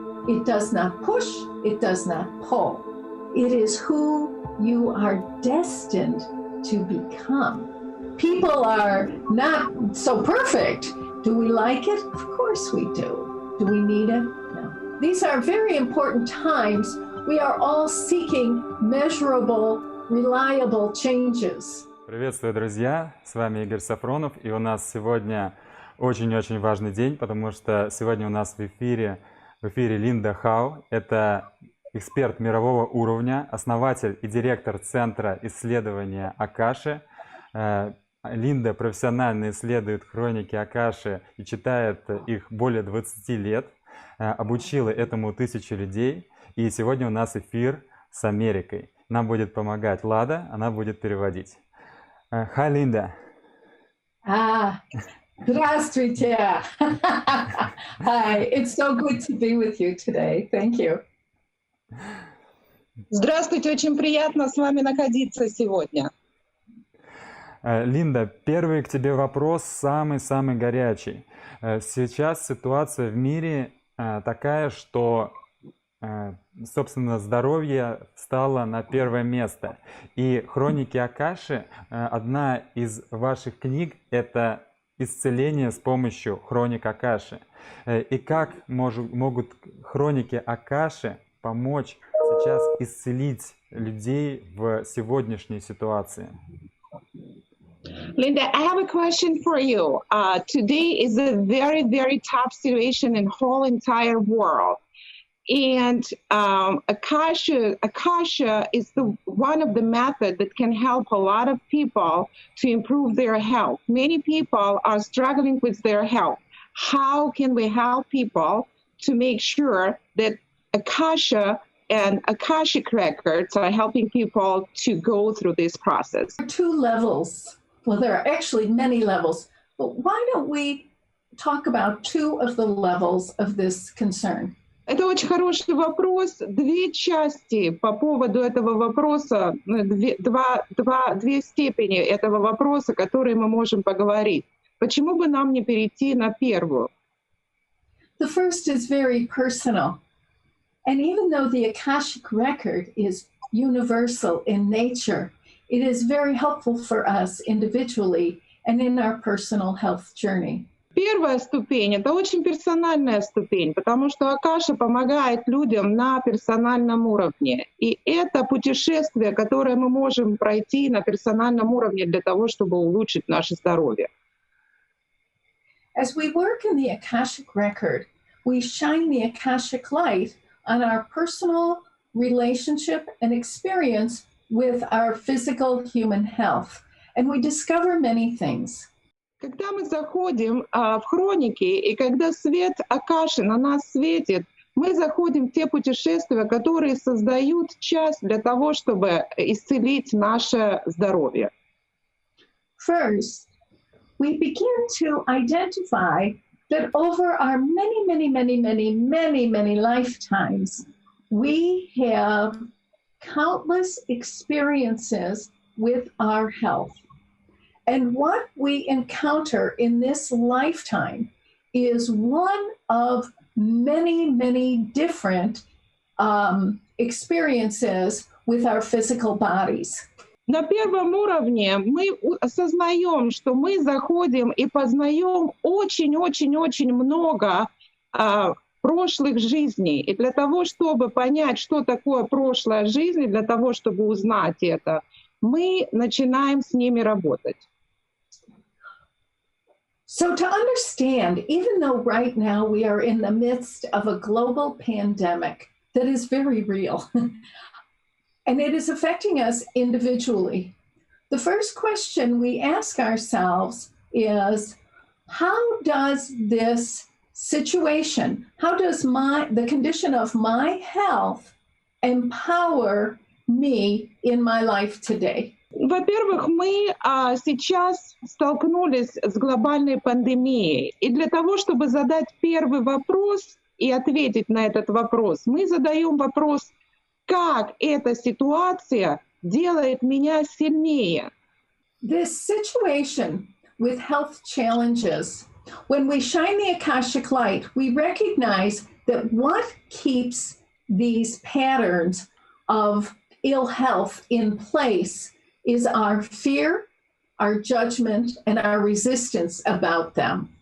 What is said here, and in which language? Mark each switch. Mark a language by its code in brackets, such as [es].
[en] It does not push, it does not pull. It is who you are destined to become. People are not so perfect. Do we like it? Of course we do. Do we need it? No. These are very important times. We are all seeking measurable, reliable changes. [ru] Приветствую, друзья! С вами Игорь Сафронов, и у нас сегодня очень-очень важный день, потому что сегодня у нас в эфире Линда Хау. Это эксперт мирового уровня, основатель и директор Центра исследования Акаши. Линда профессионально исследует хроники Акаши и читает их более 20 лет, обучила этому 1000 людей, и сегодня у нас эфир с Америкой. Нам будет помогать Лада, она будет переводить. [en] Hi, Linda. [ru] Здравствуйте. [en] Hi, it's so good to be with you today. Thank you. [ru] Здравствуйте, очень приятно с вами находиться сегодня. Линда, первый к тебе вопрос, самый-самый горячий. Сейчас ситуация в мире такая, что, собственно, здоровье стало на первое место. И «Хроники Акаши», одна из ваших книг, это «Исцеление с помощью хроник Акаши». И как могут хроники Акаши помочь сейчас исцелить людей в сегодняшней ситуации? [en] Linda, I have a question for you. Today is a very, very tough situation in the whole entire world. And Akasha is one of the methods that can help a lot of people to improve their health. Many people are struggling with their health. How can we help people to make sure that Akasha and Akashic records are helping people to go through this process? There are two levels. Well, there are actually many levels, but why don't we talk about two of the levels of this concern? [ru] Это очень хороший вопрос. Две части по поводу этого вопроса, две степени этого вопроса, которые мы можем поговорить. Почему бы нам не перейти на первую? [en] The first is very personal. And even though the Akashic record is universal in nature, it is very helpful for us individually and in our personal health journey. [ru] Первая ступень — это очень персональная ступень, потому что Акаша помогает людям на персональном уровне. И это путешествие, которое мы можем пройти на персональном уровне для того, чтобы улучшить наше здоровье. [en] As we work in the Akashic record, we shine the Akashic light on our personal relationship and experience with our physical human health. And we discover many things. [ru] Когда мы заходим в хроники, и когда свет Акаши на нас светит, мы заходим в те путешествия, которые создают часть для того, чтобы исцелить наше здоровье. [en] First, we begin to identify that over our many lifetimes, we have countless experiences with our health. And what we encounter in this lifetime is one of many different experiences with our physical bodies. [ru] На первом уровне мы осознаем, что мы заходим и познаем очень много прошлых жизней. И для того, чтобы понять, что такое прошлая жизнь, для того, чтобы узнать это, мы начинаем с ними работать. [en] So to understand, even though right now we are in the midst of a global pandemic that is very real, and it is affecting us individually, the first question we ask ourselves is, how does this situation, how does the condition of my health empower me in my life today? [ru] Во-первых, мы сейчас столкнулись с глобальной пандемией. И для того, чтобы задать первый вопрос и ответить на этот вопрос, мы задаем вопрос, как эта ситуация делает меня сильнее. [en] This situation with health challenges, when we shine the Akashic light, we recognize that what keeps these patterns of ill health in place is our fear, our judgment, and our resistance about them.